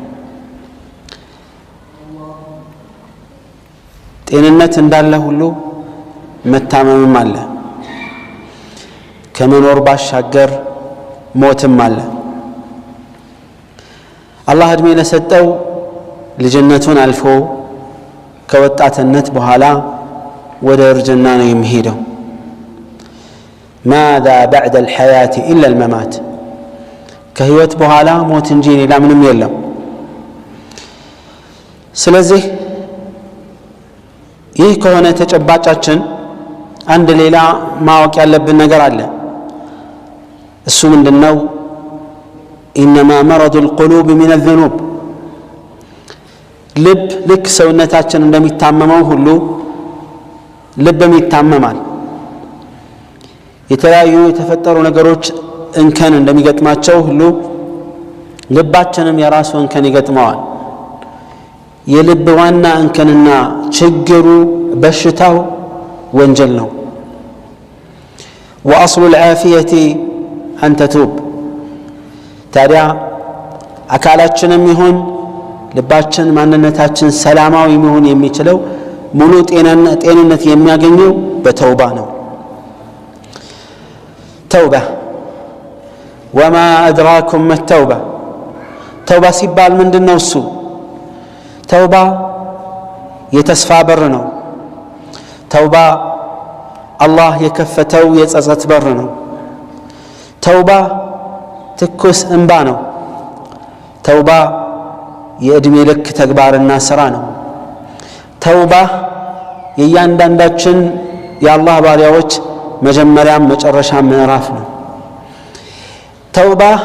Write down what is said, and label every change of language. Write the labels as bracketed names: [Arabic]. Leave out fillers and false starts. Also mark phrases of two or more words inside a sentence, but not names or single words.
[Amharic] ጤንነት እንዳለ ሁሉ መታመምም አለ። ከመኖር ባሻገር ሞትም አለ። አላህ እድሜ ለሰጠው ልጅነቱን አልፎ ከወጣትነት በኋላ ወደ እርጅና ነው የሚሄደው። [Arabic] ماذا بعد الحياة إلا الممات [Amharic] ከህይወት በኋላ ሞት እንጂ ሌላ ምንም የለም። ስለዚህ ይህ ከሆነ ተጨባጫችን አንድ ሌላ ማወቅ ያለብን ነገር አለ። እሱ ምንድነው? [Arabic] إنما مرض القلوب من الذنوب [Amharic] ልብ ልክ ሰውነታችን እንደሚታመመው ሁሉ ልብም ይታመማል። የተለያዩ የተፈጠሩ ነገሮች እንከን እንደሚገጥማቸው ሁሉ ልባችንም የራሱ እንከን ይገጥመዋል። የልብ ዋና እንከንና ችግሩ በሽታው ወንጀል ነው። [Arabic] وأصل العافية أن تتوب [Amharic] ታዲያ አካላችንም ይሁን ልባችን ማንነታችን ሰላማዊ መሆን የሚችለው ሙሉ ጤንነት የሚያገኘው በተውባ ነው። ተውባ [Arabic] وما أدراكم ما التوبة [Amharic] ተውባ ሲባል ምንድነው? እሱ ተውባ የተስፋ በር ነው። ተውባ አላህ የከፈተው የጸጸት በር ነው። ተውባ ትኩስ እንባ ነው። ተውባ የዕድሜ ልክ ተግባርና ሥራ ነው። ተውባ የእያንዳንዳችን የአላህ ባሪያዎች መጀመሪያም መጨረሻም ምዕራፍ ነው። ተውባ